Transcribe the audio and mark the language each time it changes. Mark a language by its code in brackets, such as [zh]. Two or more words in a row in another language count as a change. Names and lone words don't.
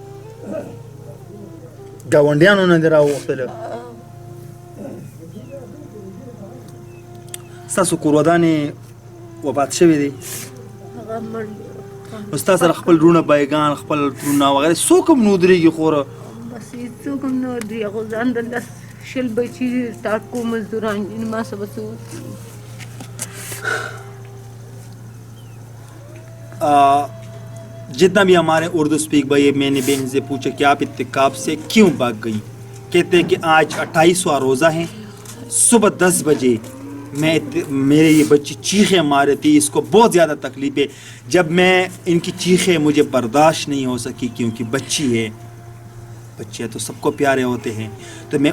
[ps] ګاونډیانو نه دې راوغوښتلو ستاسو کورودانې وفات شوي دي هغه مړ دی نو ستا سره خپل رونه بایګان خپل ترونه وغیره څوک هم نه ودرېږي خوره بس هېڅوک هم نه ودرېږي هغه ځان د 10 بچي ټاټکو مزدوران دي نو ما څه به څه وکړي [ur] جتنا بھی ہمارے اردو اسپیک بھائی میں نے بہن سے پوچھا کہ آپ اتقاب سے کیوں بھاگ گئی کہتے ہیں کہ آج 28واں روزہ ہے صبح 10 بجے میرے یہ بچی چیخیں مارے تھی اس کو بہت زیادہ تکلیف ہے جب میں ان کی چیخیں مجھے برداشت نہیں ہو سکی کیونکہ بچی ہے بچے تو سب کو پیارے ہوتے ہیں تو میں